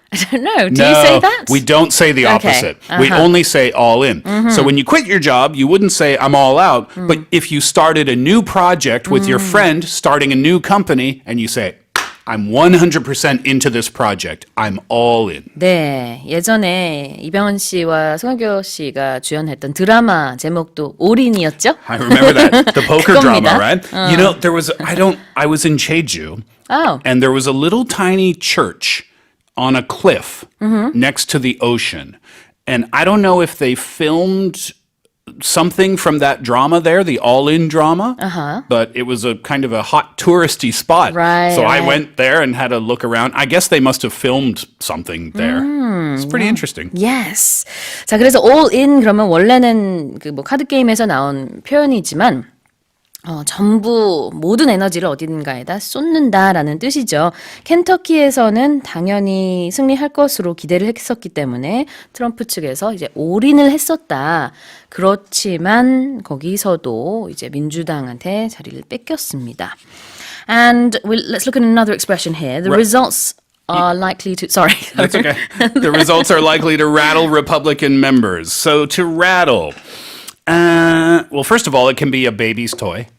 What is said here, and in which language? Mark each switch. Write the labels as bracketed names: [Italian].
[English] I don't know. Do No, you say that? we don't say the opposite. We only say all in. So when you quit your job, you wouldn't say I'm all out. But if you started a new project with your friend, starting a new company, and you say, I'm 100% into this project. I'm all in. [Korean] 네, 예전에 이병헌 씨와 송하교 씨가 주연했던 드라마 제목도 올인이었죠? [English] I remember that. The poker [Korean] 그겁니다. [English] drama, right? You know, I was in Jeju, Oh. and there was a little tiny church on a cliff next to the ocean. And I don't know if they filmed something from that drama there, the all-in drama, but it was a kind of a hot touristy spot. Right, so I right. went there and had a look around. I guess they must have filmed something there. It's pretty interesting. Yes. [Korean] 자, 그래서 all in 그러면 원래는 그 뭐 카드 게임에서 나온 표현이지만 전부 모든 에너지를 어딘가에다 쏟는다라는 뜻이죠. 켄터키에서는 당연히 승리할 것으로 기대를 했었기 때문에 트럼프 측에서 이제 올인을 했었다. 그렇지만 거기서도 이제 민주당한테 자리를 뺏겼습니다. [English] And let's look at another expression here. The results are likely to... Sorry. That's okay. The results are likely to rattle Republican members. So to rattle... well, first of all, it can be a baby's toy.